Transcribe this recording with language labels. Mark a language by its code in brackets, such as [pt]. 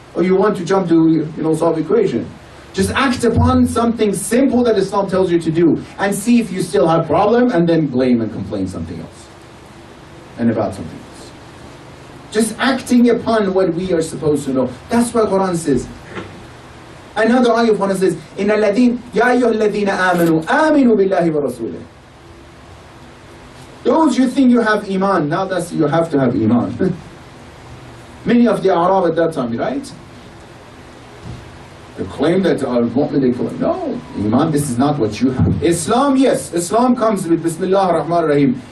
[en] Or you want to jump to, you know, solve equation? Just act upon something simple that Islam tells you to do, and see if you still have problem, and then blame and complain something else. And about something else. Just acting upon what we are supposed to know. That's what Quran says. Another ayah of Quran says, [ar] إِنَّ الَّذِينَ يَا أَيُّهَا الَّذِينَ آمَنُوا آمِنُوا بِاللَّهِ وَرَسُولِهِ. [en] Those you think you have Iman, now that's you have to have Iman. Many of the Arab at that time, right? They claim that mu'min, they claim, no, Iman, this is not what you have. Islam, yes, Islam comes with [ar] Bismillah ar-Rahman ar-Rahim.